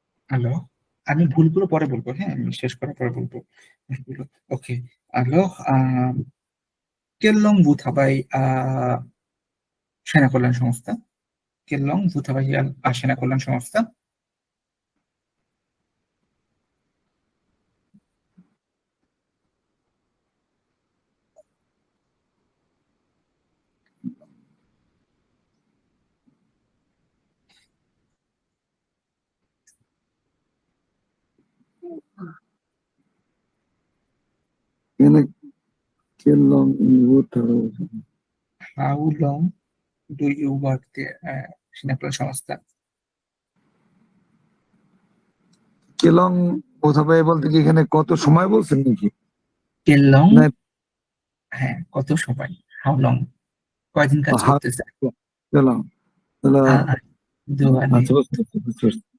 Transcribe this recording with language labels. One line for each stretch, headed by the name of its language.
Bangla: Hello, আমি ভুলগুলো পরে বলবো, হ্যাঁ আমি শেষ করার পরে বলবো।
French: ওকে, alors quelle langue vous travaillez à সেনা কল্যাণ সংস্থা? Quelle langue vous travaillez à সেনা কল্যাণ সংস্থা? এখানে quelle langue vous travaillez?
English: How long do you work there?
Bangla: সেনা কল্যাণ সংস্থা। কেলং বোঝাবে বলতে কি এখানে কত সময় বলছেন নাকি?
French: Quelle long?
Bangla: না, হ্যাঁ, কত সময়,
English: how long,
Bangla: কয়দিন কাজ হা- করতেছে। কেলং তাহলে
French: দো আনে,
Bangla: আচ্ছা বুঝতে পারছি।